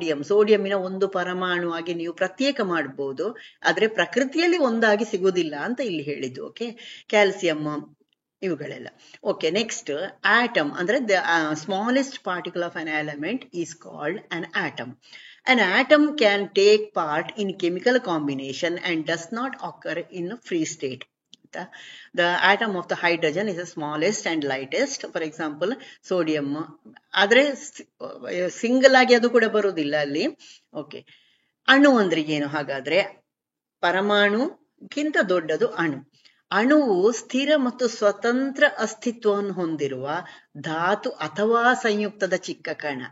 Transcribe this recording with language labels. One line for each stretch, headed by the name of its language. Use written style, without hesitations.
Kannada: ಸೋಡಿಯಂನ ಒಂದು ಪರಮಾಣು ಆಗಿ ನೀವು ಪ್ರತ್ಯೇಕ ಮಾಡಬಹುದು, ಆದ್ರೆ ಪ್ರಕೃತಿಯಲ್ಲಿ ಒಂದಾಗಿ ಸಿಗುವುದಿಲ್ಲ ಅಂತ ಇಲ್ಲಿ ಹೇಳಿದ್ದು.
English: okay, calcium
Kannada: ಇವುಗಳೆಲ್ಲ.
English: okay, next atom
Kannada: ಅಂದ್ರೆ
English: The smallest particle of an element is called an atom. An atom can take part in chemical combination and does not occur in a free state. The atom of the hydrogen is the smallest and lightest. For example, sodium.
Kannada: ಆದ್ರೆ single ಆಗಿ ಅದು ಕೂಡ ಬರುವುದಿಲ್ಲ ಅಲ್ಲಿ. Okay, ಅಣು ಅಂದ್ರೆ ಏನು ಹಾಗಾದ್ರೆ? ಪರಮಾಣುಗಿಂತ ದೊಡ್ಡದು ಅಣು. ಅಣುವು ಸ್ಥಿರ ಮತ್ತು ಸ್ವತಂತ್ರ ಅಸ್ತಿತ್ವವನ್ನು ಹೊಂದಿರುವ ಧಾತು ಅಥವಾ ಸಂಯುಕ್ತದ ಚಿಕ್ಕ ಕಣ.